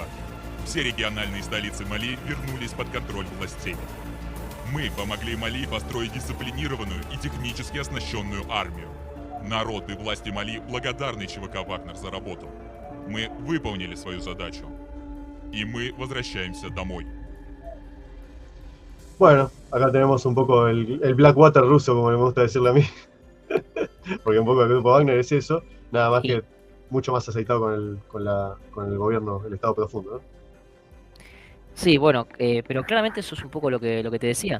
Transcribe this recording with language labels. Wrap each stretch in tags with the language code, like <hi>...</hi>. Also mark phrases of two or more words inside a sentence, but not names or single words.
<ru>Все региональные столицы Мали вернулись под контроль властей. Мы помогли Мали построить дисциплинированную и технически оснащенную армию. Народ и власти Мали благодарны ЧВК «Вагнер» за работу. Мы выполнили свою задачу. Y мы возвращаемся домой.</ru> <es>Bueno, acá tenemos un poco el Blackwater ruso, como me gusta decirle a mí. Porque un poco el grupo Wagner es eso, nada más Sí. que mucho más aceitado con el gobierno, el Estado profundo, ¿no? Sí, bueno, pero claramente eso es un poco lo que te decía.</es>